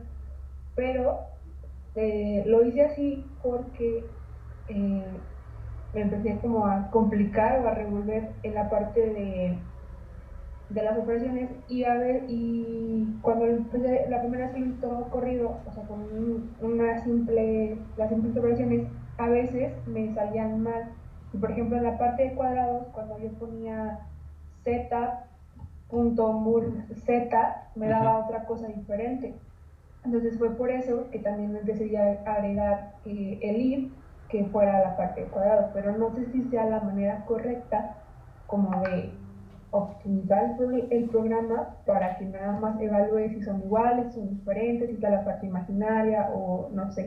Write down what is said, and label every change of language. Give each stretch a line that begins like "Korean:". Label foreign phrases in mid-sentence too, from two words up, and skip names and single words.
Spanish: Pero lo hice así porque eh, me empecé como a complicar o a revolver en la parte de las operaciones, y a ver, y cuando empecé la primera vez que lo hice todo corrido, o sea, con las simples operaciones, a veces me salían mal. Y por ejemplo, en la parte de cuadrados, cuando yo ponía z.mul z, me Ujú. daba otra cosa diferente. Entonces fue por eso que también empecé ya a agregar el if, que fuera la parte de cuadrado, pero no sé si sea la manera correcta como de optimizar el programa para que nada más evalúe si son iguales, son diferentes, si está la parte imaginaria o no sé.